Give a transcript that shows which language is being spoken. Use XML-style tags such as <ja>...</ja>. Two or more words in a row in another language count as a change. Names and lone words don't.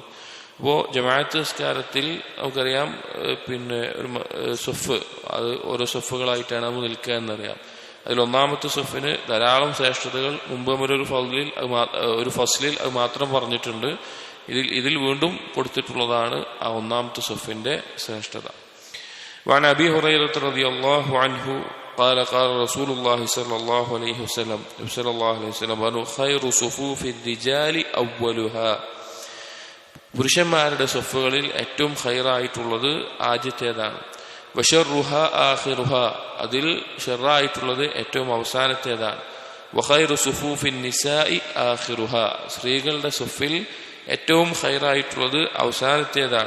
<ml>അപ്പോൾ ജമാഅത്ത് നിസ്കാരത്തിൽ നമുക്കറിയാം, പിന്നെ ഒരു സഫ്, അത് ഓരോ സഫുകളായിട്ടാണ് നമ്മൾ നിൽക്കുക എന്നറിയാം. അതിൽ ഒന്നാമത്തെ സഫിന് ധാരാളം ശ്രേഷ്ഠതകൾ മുമ്പ് ഒരു ഫസ്ലിൽ അത് മാത്രം പറഞ്ഞിട്ടുണ്ട്. ഇതിൽ വീണ്ടും കൊടുത്തിട്ടുള്ളതാണ് ആ ഒന്നാമത്തെ സഫിന്റെ ശ്രേഷ്ഠത.</ml> <ar>وعن أبي هريرة رضي الله عنه قال قال رسول الله صلى الله عليه وسلم خير صفوف الرجال أولها.</ar> <ml>പുരുഷന്മാരുടെ സഫുകളിൽ ഏറ്റവും ഖൈറായിട്ടുള്ളത് ആദ്യത്തേതാണ്.</ml> <ar>وشرها آخرها,</ar> <ml>അതിൽ ഷറായിട്ടുള്ളത് ഏറ്റവും അവസാനത്തേതാണ്.</ml> <ar>وخير صفوف النساء آخرها,</ar> <ml>സ്ത്രീകളുടെ സഫിൽ ഏറ്റവും ഖൈറായിട്ടുള്ളത് അവസാനത്തേതാണ്.</ml>